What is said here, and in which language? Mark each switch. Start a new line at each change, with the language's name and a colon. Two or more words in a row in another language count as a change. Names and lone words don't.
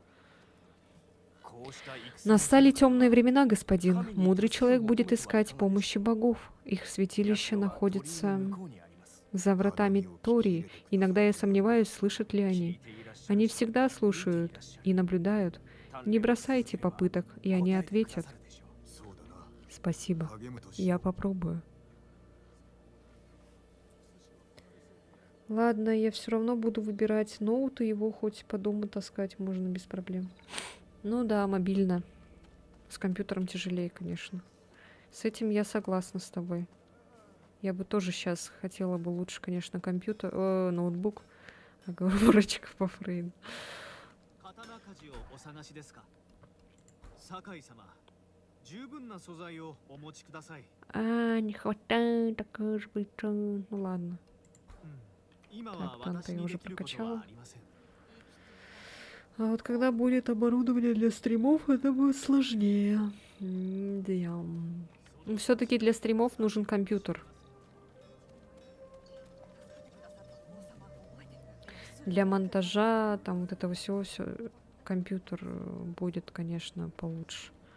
Russian: Настали темные времена, господин. Мудрый человек будет искать помощи богов. Их святилище находится за вратами Тории. Иногда я сомневаюсь, слышат ли они. Они всегда слушают и наблюдают. Не бросайте попыток, и они ответят.
Japanese: そうだな。
Russian: Спасибо.
Japanese: 励むとし
Russian: Я попробую. Ладно, я все равно буду выбирать ноут, и его хоть по дому таскать можно без проблем. Ну да, мобильно. С компьютером тяжелее, конечно. С этим я согласна с тобой. Я бы тоже сейчас хотела бы лучше, конечно, ноутбук. Оговорочка по Фрейду.
Japanese: 刀鍛冶をお探しですか。酒井様、十分な素材をお持ちください。
Russian: Не хватает такой же быстро. Ну ладно.
Japanese: 今は
Russian: Так, танка
Japanese: 私
Russian: я
Japanese: に
Russian: уже
Japanese: できること
Russian: прокачала.
Japanese: はありません。
Russian: А вот когда будет оборудование для стримов, это будет сложнее. Да. Все-таки для стримов нужен компьютер. Для монтажа, там вот этого всего, все компьютер будет, конечно, получше.